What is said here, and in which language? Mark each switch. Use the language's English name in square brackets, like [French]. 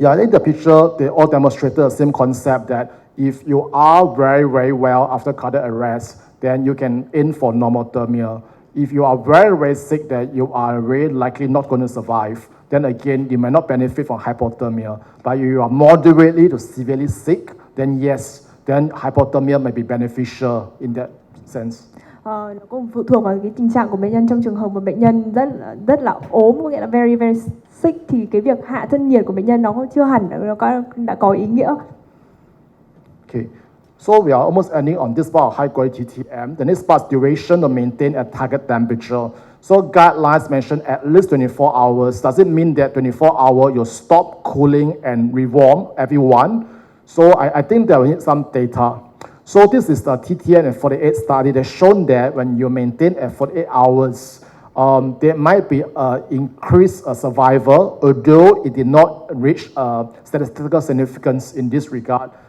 [English] Yeah, I think the picture, they all demonstrated the same concept that if you are very, very well after cardiac arrest, then you can aim for normothermia. If you are very, very sick, that you are very likely not going to survive, then again, you may not benefit from hypothermia. But if you are moderately to severely sick, then yes, then hypothermia may be beneficial in that sense. [Vietnamese] Nó cũng phụ thuộc vào cái tình trạng của bệnh nhân. Trong trường hợp mà bệnh nhân rất là ốm, có nghĩa là [English] very very sick, [Vietnamese] thì cái việc hạ thân nhiệt của bệnh nhân nó chưa hẳn đã có ý nghĩa. [English] Okay, so we are almost ending on this part of high quality TTM. The next part is duration to maintain at target temperature. So guidelines mention at least 24 hours. Does it mean that 24 hours you stop cooling and rewarm everyone? So I think that we need some data. So this is the TTM and 48 study that shown that when you maintain at 48 hours, there might be increased survival, although it did not reach statistical significance in this regard.